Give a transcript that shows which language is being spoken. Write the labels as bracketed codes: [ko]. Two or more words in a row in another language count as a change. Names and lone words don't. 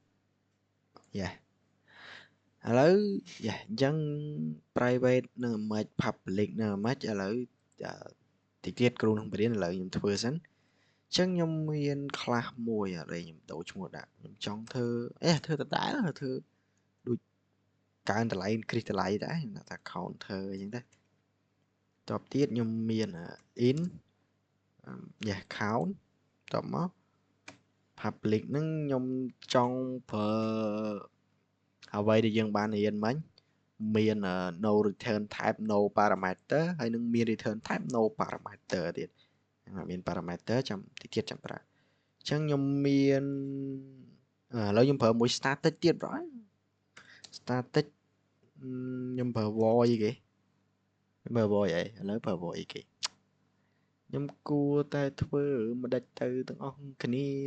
[km] ឥឡូវអញ្ចឹង private នឹង image public នឹង image ឥឡូវតិចទៀតគ្រូនឹងបរៀនឥឡូវខ្ញុំធ្វើសិនអញ្ចឹងខ្ញុំមាន class មួយឥឡូវខ្ញុំដូរឈ្មោះដាក់ខ្ញុំចង់ធ្វើធ្វើដដែលធ្វើដូចកើនតម្លៃ increase តម្លៃដែរខ្ញុំថា counter អញ្ចឹងដែរតបទៀតខ្ញុំមាន in count តបមក public ហ្នឹងខ្ញុំចង់ប្រើអ្វីដែលយើងបានរៀនមិញមាន no [en] return type no parameter [km] ហើយនឹងមាន [en] return type no parameter [km] ទៀតមាន parameter ចាំតិចទៀតចាំប្រើអញ្ចឹងខ្ញុំមានឥឡូវខ្ញុំប្រើមួយ static ទៀតបង static ខ្ញុំប្រើ void គេប្រើ void អីឥឡូវប្រើ void គេខ្ញុំគួរតែធ្វើមិនដាច់ទៅទាំងអស់គ្នា